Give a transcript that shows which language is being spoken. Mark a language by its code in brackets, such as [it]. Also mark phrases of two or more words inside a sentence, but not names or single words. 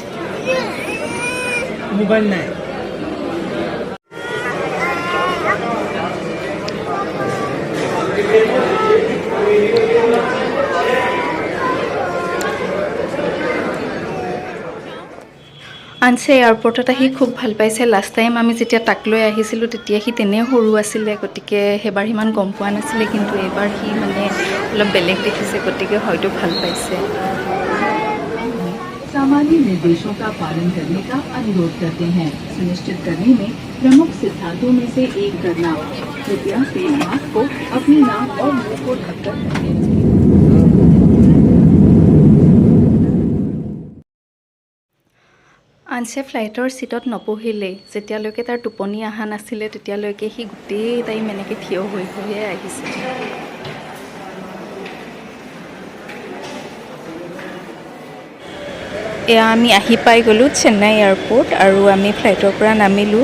[as] মোবাইল নাই। আনছে এয়াৰপৰ্টত আহি খুব ভাল পাইছে। [en] last time [as] আমি যেতিয়া তাক লৈ আহিছিলোঁ তেতিয়া সি তেনেই সৰু আছিলে, গতিকে সেইবাৰ সিমান গম পোৱা নাছিলে, কিন্তু এইবাৰ সি মানে অলপ বেলেগ দেখিছে, গতিকে হয়তো ভাল পাইছে। [hi] सामान्य निर्देशों का पालन करने का अनुरोध करते हैं। सुनिश्चित करने में प्रमुख सिद्धांतों में से एक करना। कृपया फेस मास्क को अपनी नाक और मुंह को ढककर रखें। [as] আনছে ফ্লাইটৰ ছিটত নবহিলেই। যেতিয়ালৈকে তাৰ টোপনি অহা নাছিলে তেতিয়ালৈকে সি গোটেই টাইম এনেকৈ থিয় হৈ হৈয়ে আহিছে। এয়া আমি আহি পাই গ'লোঁ চেন্নাই এয়াৰপৰ্ট আৰু আমি ফ্লাইটৰ পৰা নামিলোঁ।